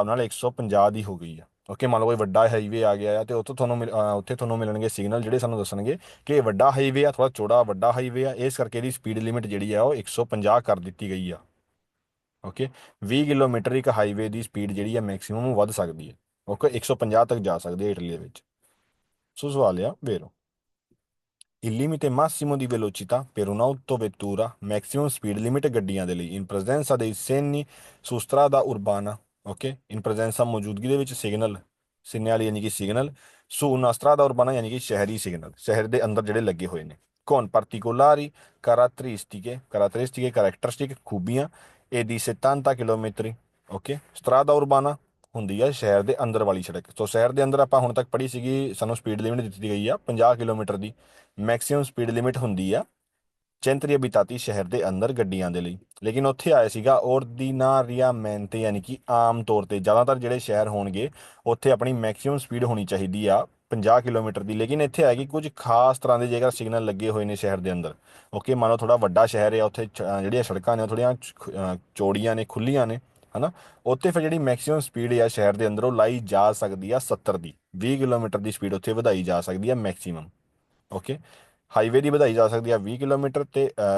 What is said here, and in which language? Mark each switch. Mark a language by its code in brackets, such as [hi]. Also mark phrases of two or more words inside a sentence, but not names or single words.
[pa] ਨਾਲ 150 ਦੀ ਹੋ ਗਈ ਆ ਓਕੇ ਮੰਨ ਲਓ ਕੋਈ ਵੱਡਾ ਹਾਈਵੇ ਆ ਗਿਆ ਆ ਤੇ ਉੱਥੇ ਤੁਹਾਨੂੰ ਮਿਲਣਗੇ ਸਿਗਨਲ ਜਿਹੜੇ ਸਾਨੂੰ ਦੱਸਣਗੇ ਕਿ ਇਹ ਵੱਡਾ ਹਾਈਵੇ ਆ ਥੋੜਾ ਚੌੜਾ ਵੱਡਾ ਹਾਈਵੇ ਆ ਇਸ ਕਰਕੇ ਇਹਦੀ [en] speed limit [pa] ਜਿਹੜੀ ਆ ਉਹ 150 ਕਰ ਦਿੱਤੀ ਗਈ ਆ ਓਕੇ 20 ਕਿਲੋਮੀਟਰ ਇੱਕ ਹਾਈਵੇ ਦੀ ਸਪੀਡ ਜਿਹੜੀ ਆ ਮੈਕਸਿਮਮ ਵੱਧ ਸਕਦੀ ਹੈ ਓਕੇ 150 ਤੱਕ ਜਾ ਸਕਦੀ ਹੈ ਇਟਲੀ ਦੇ ਵਿੱਚ ਸੋ ਸਵਾਲ ਆ ਵੇਰੋ [it] Il limite massimo di velocità per un'autovettura, [en] maximum speed limit [pa] ਗੱਡੀਆਂ ਦੇ ਲਈ [it] in presenza dei segni su strada urbana, [pa] ok? [it] In presenza [pa] ਮੌਜੂਦਗੀ ਦੇ ਵਿੱਚ ਸਿਗਨਲ ਯਾਨੀ ਕਿ ਸਿਗਨਲ [it] su una strada urbana [pa] ਯਾਨੀ ਕਿ ਸ਼ਹਿਰੀ ਸਿਗਨਲ ਸ਼ਹਿਰ ਦੇ ਅੰਦਰ ਜਿਹੜੇ ਲੱਗੇ ਹੋਏ ਨੇ [it] con particolari caratteristiche [pa] ਖੂਬੀਆਂ [it] e di 70 km, [pa] ok? [it] Strada urbana [pa] ਹੁੰਦੀ ਆ ਸ਼ਹਿਰ ਦੇ ਅੰਦਰ ਵਾਲੀ ਸੜਕ ਸੋ ਸ਼ਹਿਰ ਦੇ ਅੰਦਰ ਆਪਾਂ ਹੁਣ ਤੱਕ ਪੜ੍ਹੀ ਸੀਗੀ ਸਾਨੂੰ [en] speed limit [pa] ਦਿੱਤੀ ਗਈ ਆ 50 ਕਿਲੋਮੀਟਰ ਦੀ [en] maximum speed limit [pa] ਹੁੰਦੀ ਆ [it] centri abitati [pa] ਸ਼ਹਿਰ ਦੇ ਅੰਦਰ ਗੱਡੀਆਂ ਦੇ ਲਈ ਲੇਕਿਨ ਉੱਥੇ ਆਇਆ ਸੀਗਾ ordinariamente ਯਾਨੀ ਕਿ ਆਮ ਤੌਰ ਤੇ ਜ਼ਿਆਦਾਤਰ ਜਿਹੜੇ ਸ਼ਹਿਰ ਹੋਣਗੇ ਉੱਥੇ ਆਪਣੀ [en] maximum speed [pa] ਹੋਣੀ ਚਾਹੀਦੀ ਆ 50 ਕਿਲੋਮੀਟਰ ਦੀ ਲੇਕਿਨ ਇੱਥੇ ਆਏਗੀ ਕੁਝ ਖਾਸ ਤਰ੍ਹਾਂ ਦੇ ਜੇਕਰ ਸਿਗਨਲ ਲੱਗੇ ਹੋਏ ਨੇ ਸ਼ਹਿਰ ਦੇ ਅੰਦਰ ਓਕੇ ਮੰਨ ਲਓ ਥੋੜਾ ਵੱਡਾ ਸ਼ਹਿਰ ਆ ਉੱਥੇ ਜਿਹੜੀਆਂ ਸੜਕਾਂ ਨੇ ਉਹ ਥੋੜੀਆਂ ਚੌੜੀਆਂ ਨੇ ਖੁੱਲੀਆਂ ਨੇ ਹਨਾ ਉੱਥੇ ਫਿਰ ਜਿਹੜੀ [en] maximum speed [pa] ਆ ਸ਼ਹਿਰ ਦੇ ਅੰਦਰ ਉਹ ਲਾਈ ਜਾ ਸਕਦੀ ਆ 70 ਦੀ 20 ਕਿਲੋਮੀਟਰ ਦੀ ਸਪੀਡ ਉੱਥੇ ਵਧਾਈ ਜਾ ਸਕਦੀ ਆ ਮੈਕਸਿਮਮ ਓਕੇ ਹਾਈਵੇ ਦੀ ਵਧਾਈ ਜਾ ਸਕਦੀ ਆ 20 ਕਿਲੋਮੀਟਰ ਤੇ